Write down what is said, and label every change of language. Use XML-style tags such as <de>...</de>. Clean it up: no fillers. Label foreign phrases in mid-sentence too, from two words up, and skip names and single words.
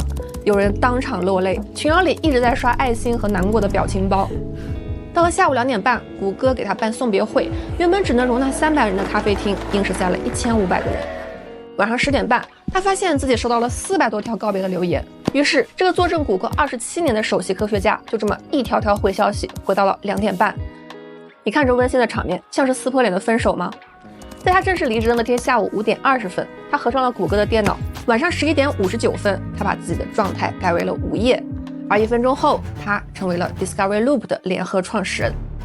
<zh>有人當場落淚，群聊裡一直在刷愛心和難過的表情包。到了下午2點半，谷歌給他辦送別會，原本只能容納300人的咖啡廳，硬是塞了1500個人。晚上10點半，他發現自己收到了400多條告別的留言，於是這個坐鎮谷歌27年的首席科學家就這麼一條條回消息，回到了2點半。你看這溫馨的場面，像是撕破臉的分手嗎？在他正式離職的那天下午5點20分，他合上了谷歌的電腦。晚上11點59分，他把自己的狀態改為了午夜。而1分鐘後，他成為了 Discovery Loop 的聯合創始人。</zh>